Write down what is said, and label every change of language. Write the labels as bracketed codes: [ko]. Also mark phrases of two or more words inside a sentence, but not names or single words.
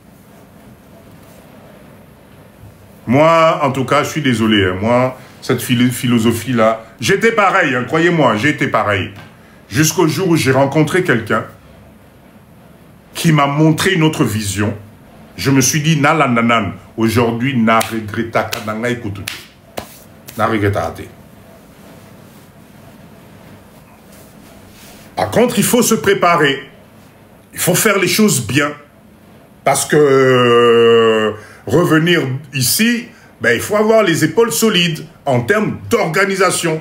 [fr] Moi, en tout cas, je suis désolé. Hein. Moi, cette philosophie-là, j'étais pareil, hein, croyez-moi, j'étais pareil. Jusqu'au jour où j'ai rencontré quelqu'un qui m'a montré une autre vision. Je me suis dit, Nalandanan, aujourd'hui, [ln] na regretta kadanga ikutu. Na regretta. [fr] Par contre, il faut se préparer. Il faut faire les choses bien. Parce que revenir ici, ben, il faut avoir les épaules solides en termes d'organisation.